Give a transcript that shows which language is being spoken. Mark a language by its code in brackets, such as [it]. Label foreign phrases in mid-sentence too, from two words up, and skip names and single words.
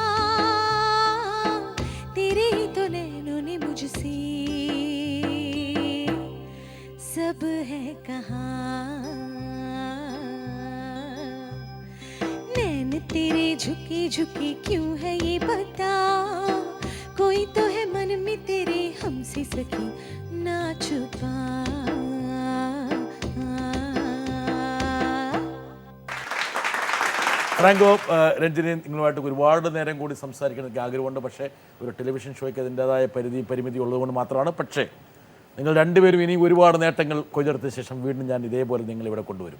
[hi] तेरे ही तो नैनों ने मुझसे सब है कहाँ, नैन तेरे झुके झुके क्यों है ये बता, कोई तो है मन में तेरे हमसे सखी ना छुपा. [ml] ഫ്രാങ്കോ, രഞ്ജിനി, നിങ്ങളുമായിട്ട് ഒരുപാട് നേരം കൂടി സംസാരിക്കണം എനിക്ക് ആഗ്രഹമുണ്ട്. പക്ഷേ ഒരു [en] television show-യ്ക്ക് [ml] അതിൻ്റെതായ പരിമിതി ഉള്ളതുകൊണ്ട് മാത്രമാണ്. പക്ഷേ നിങ്ങൾ രണ്ടുപേരും ഇനി ഒരുപാട് നേട്ടങ്ങൾ കൊയ്തെടുത്ത ശേഷം വീണ്ടും ഞാൻ ഇതേപോലെ നിങ്ങളിവിടെ കൊണ്ടുവരും.